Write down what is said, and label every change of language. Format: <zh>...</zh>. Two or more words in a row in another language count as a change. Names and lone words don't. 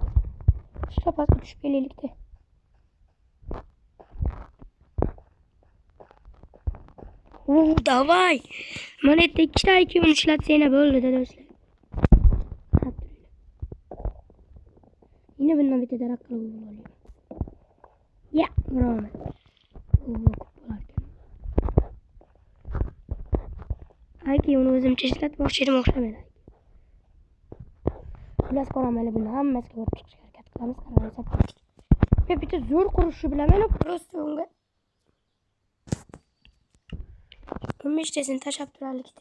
<uz>Shu pastga tushib kelaylikda. Davay. Mana yerda ikkita IQ'ni ishlatsanglar bo'ldi do'stlar. Yine bundan bitta daraxt qilib olayım. Ya, bravo. IQ'ni o'zimcha ishlatmoqchi edim, o'xshamadi. Xullas qoramali buni hammasiga borib chiqishga harakat qilamiz. Qaraysiz. Men bitta zo'r qurishni bilaman, просто unga 15 tasini tashlab turarlikda.</uz>